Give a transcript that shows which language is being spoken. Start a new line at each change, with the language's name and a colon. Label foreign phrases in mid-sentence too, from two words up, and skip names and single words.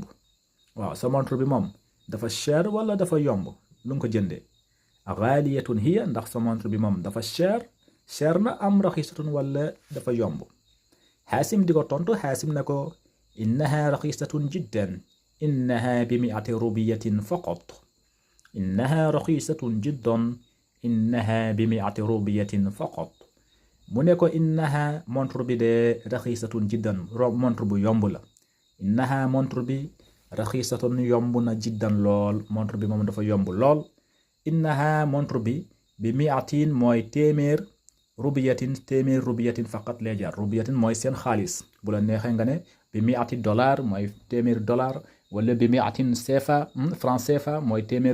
Wolof: waaw sa montre bi moom dafa cher wala dafa yomb lu nga ko jëndee.
Arabic: غالية هي
Wolof: ndax sa montre bi moom dafa cher na am raxisatun wala dafa yomb. Haasim di ko tontu.
Arabic: Haasim
Wolof: ne ko
Arabic: إنها رخيصة جدا إنها بمائة روبية فقط. إنها رخيصة جدا إنها ب100 روبية فقط
Wolof: mu ne ko innaha montre bi de
Arabic: رخيصة جدا montre
Wolof: bu yomb la innaha montre bi raxisatun yomb na jiddan lool montre bi moom dafa yomb lool innaha montre bi bi 100 mooy téeméer
Arabic: روبية فقط
Wolof: lay jar rubiyatin mooy seen xaalis bu la neexee nga ne bi 100 $ mooy téeméer dollar wala bi 100 CFA franc CFA mooy téeméer